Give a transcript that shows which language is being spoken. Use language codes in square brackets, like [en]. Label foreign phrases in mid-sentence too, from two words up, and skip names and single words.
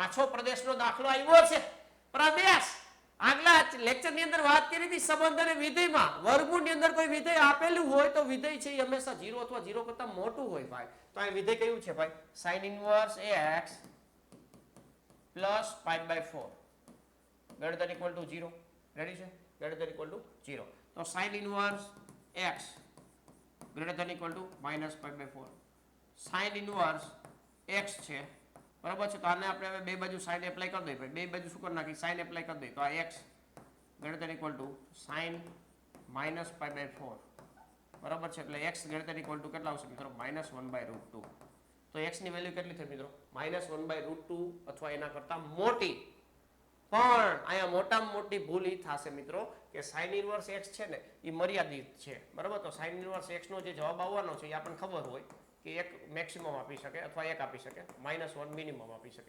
[gu] પાછો પ્રદેશનો દાખલો આવ્યો છે. પ્રદેશ આગલા લેક્ચરની અંદર વાત કરી હતી સંબંધ અને વિધેયમાં. વર્ગમૂળની અંદર કોઈ વિધેય આપેલું હોય તો વિધેય છે એ હંમેશા 0 અથવા 0 કરતા મોટું હોય ભાઈ. તો આ વિધેય કયું છે ભાઈ? [en] sin inverse x plus π/4 greater than equal to 0. [gu] રેડી છે? [en] greater than equal to 0. તો sin inverse x greater than equal to minus π/4 sin inverse x [gu] છે, બરાબર છે. તો આને આપણે હવે બે બાજુ [en] sin apply [gu] કરી દઈએ, બે બાજુ શું કરી નાખી? [en] sin apply [gu] કરી દઈએ. તો આ [en] x greater than equal to sin minus π/4, [gu] બરાબર છે. એટલે [en] x greater than equal to [gu] કેટલા આવશે મિત્રો? -1/√2. તો x ની વેલ્યુ કેટલી થઈ મિત્રો? -1/√2 અથવા એના કરતા મોટી. પણ અહીંયા મોટામાં મોટી ભૂલ એ થશે મિત્રો કે [en] sin inverse x [gu] છે ને એ મર્યાદિત છે, બરાબર. તો [en] sin inverse x [gu] નો જે જવાબ આવવાનો છે એ આપણને ખબર હોય કે 1 મેક્સિમમ આપી શકે અથવા 1 આપી શકે, -1 મિનિમમ આપી શકે.